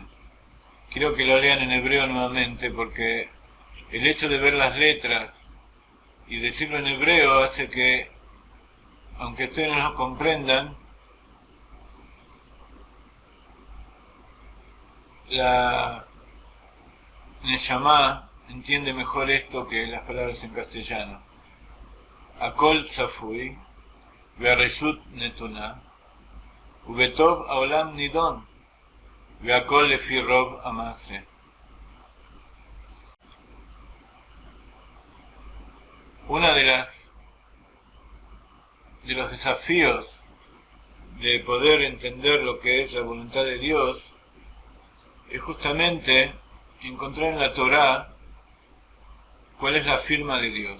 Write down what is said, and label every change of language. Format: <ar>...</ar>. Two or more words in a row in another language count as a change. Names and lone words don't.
<es>Quiero que lo lean en hebreo nuevamente, porque el hecho de ver las letras y decirlo en hebreo hace que, aunque ustedes no lo comprendan, la Neshama entiende mejor esto que las palabras en castellano.</es> <he>הכל צפוי והרשות נתונה ובטוב העולם נדון והכל לפי רוב המעשה.</he> <es>Una de los desafíos de poder entender lo que es la voluntad de Dios es justamente encontrar en la Torá cuál es la firma de Dios.</es>